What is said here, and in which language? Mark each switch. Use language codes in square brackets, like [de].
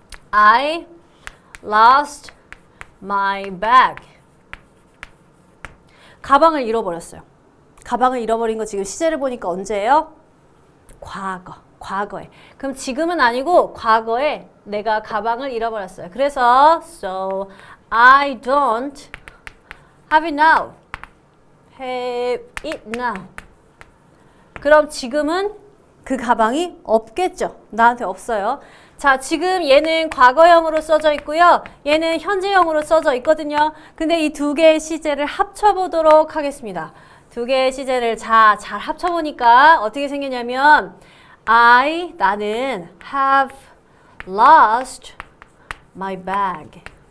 [en] I lost my bag. [ko] 가방을 잃어버렸어요. 가방을 잃어버린 거 지금 시제를 보니까 언제예요? 과거에. 그럼 지금은 아니고 과거에 내가 가방을 잃어버렸어요. 그래서 [en] so I don't have it now. have it now. [ko] 그럼 지금은 그 가방이 없겠죠. 나한테 없어요. 자, 지금 얘는 과거형으로 써져 있고요. 얘는 현재형으로 써져 있거든요. 근데 이 두 개의 시제를 합쳐보도록 하겠습니다. 두 개의 시제를 잘 합쳐보니까 어떻게 생겼냐면 나는 [en] have lost my bag.